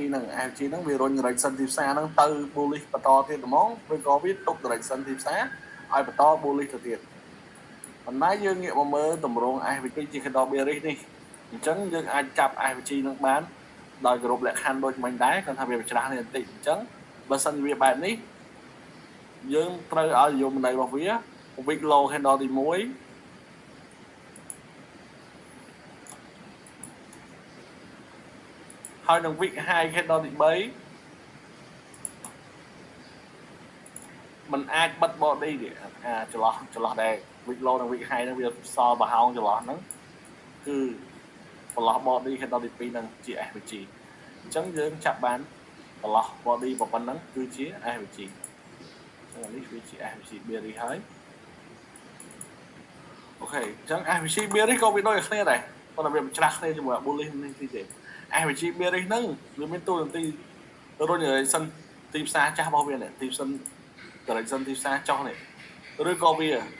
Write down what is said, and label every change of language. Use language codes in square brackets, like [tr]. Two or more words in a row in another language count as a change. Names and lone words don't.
[km] ហ្នឹងវារុញ direction ទីផ្សារហ្នឹងទៅ bullish បន្តទៀតហ្មងឬក៏វាទប់ direction ទីផ្សារឲ្យបន្ត bullish ទៅទៀតប៉ុន្តែយើងងាកមកមើលតម្រង AVG ជា [en] candle bearish [km] នេះអញ្ចឹងយើងអាចចាប់ AVG ហ្នឹងបានដោយគោរពលក្ខខណ្ឌដូចមិញដែរគាត់ថាវាច្រាស់នេះបន្តិចអញ្ចឹងបើសិនជាវាបែបនេះយើងត្រូវឲ្យនិយមន័យរបស់វា [en] wick low candle [km] ទី1 ហើយនឹង [en] wick high candle [km] ទី3มันអាចបិទ body នេះចន្លោះដែរ [en] wick low [km] និង [en] wick high [km] ហ្នឹងវាសល់ប្រហោងចន្លោះហ្នឹងគឺចន្លោះ [en] body candle [km] ទី2ហ្នឹងជា AVG អញ្ចឹងយើងចាប់បានចន្លោះ body ប៉ុណ្ណឹងគឺជា AVG នេះវាជា [en] AVG bearish [km] ហើយ អូខេអញ្ចឹង [en] AVG bearish [km] ក៏វាដូចគ្នាដែរប៉ុន្តែវាច្រាស់គ្នាជាមួយ bullish នេះទីទេ [en] AVG bearish [km] ហ្នឹងវាមានតួនាទីរុញ direction ទីផ្សារចាស់របស់វានេះ direction ទីផ្សារចុះនេះឬក៏វា